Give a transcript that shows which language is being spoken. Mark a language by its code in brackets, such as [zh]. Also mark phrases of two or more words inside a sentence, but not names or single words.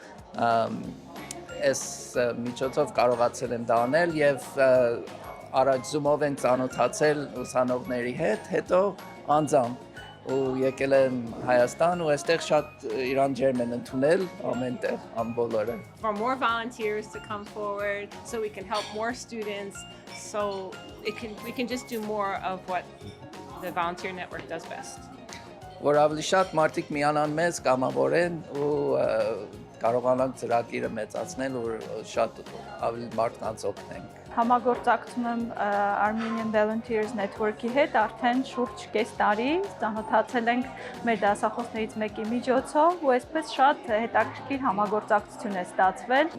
[hy] այս միջոցով կարողացել եմ դա անել եւ առաջ Zoom-ով են ծանոթացել ուսանողների հետ, հետո անձամբ ու եկել եմ Հայաստան ու այստեղ շատ իրան ջերմ են ընդունել ամենտեղ ամբողջը։ [en] For more volunteers to come forward so we can help more students, so we can just do more of what the volunteer network does best. [hy] Որ ավելի շատ մարդիկ միանան մեզ, կամավորեն ու կարողանանք ծրագիրը մեծացնել ու շատ ավելի մարդկանց օգնենք։ Համագործակցում եմ Armenian Volunteers Network-ի հետ արդեն շուրջ կես տարի, ծանոթացել ենք մեր դասախոսներից մեկի միջոցով ու այսպես շատ հետաքրքիր համագործակցություն է ստացվել։